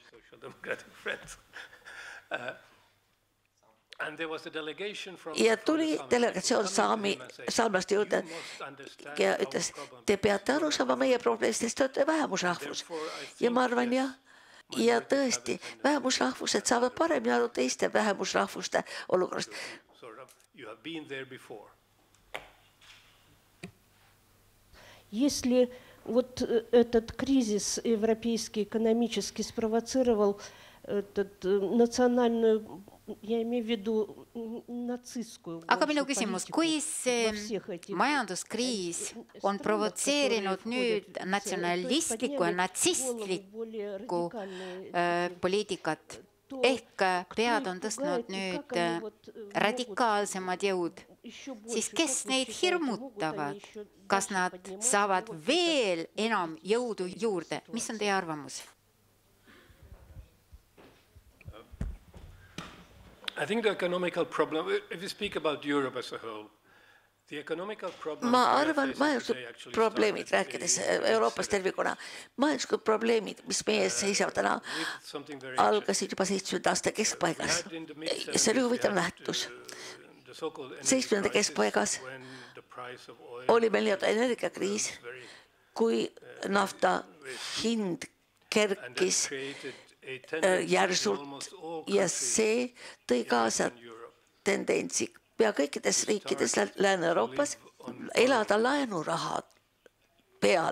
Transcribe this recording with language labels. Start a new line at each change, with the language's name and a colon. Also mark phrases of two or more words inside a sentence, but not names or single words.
Estonian: Ja tuli delegatsioon saamlaste juurde ja ütles, te peate aru saama meie probleemidest, te olete vähemusrahvus. Ja ma arvan, ja tõesti, vähemusrahvused saavad paremini aru teiste vähemusrahvuste olukorrast.
Russian: Если вот этот кризис европейский экономический спровоцировал национальную, я имею в виду нацистскую.
Estonian: Aga minu küsimus, kui see majanduskriis on provotseerinud nüüd natsionalistlikku ja natsistlikku poliitikat, ehk pead on tõstnud nüüd radikaalsemad jõud, siis kes neid hirmutavad? Kas nad saavad veel enam jõudu juurde? Mis on teie arvamus?
English: I think the economical problem, if you speak about Europe as a whole, the economical problem...
Estonian: Ma arvan, majanduslikud probleemid, rääkides Euroopas tervikuna, majanduslikud probleemid, mis meie ees seisavad täna, algasid juba 70. aasta keskpaigas. See oli huvitav nähtus. 70. keskpaigas oli meil nii-öelda energiakriis, kui nafta hind kerkis järsult ja see tõi kaasa tendentsi pea kõikides riikides Lääne-Euroopas elada laenuraha peal.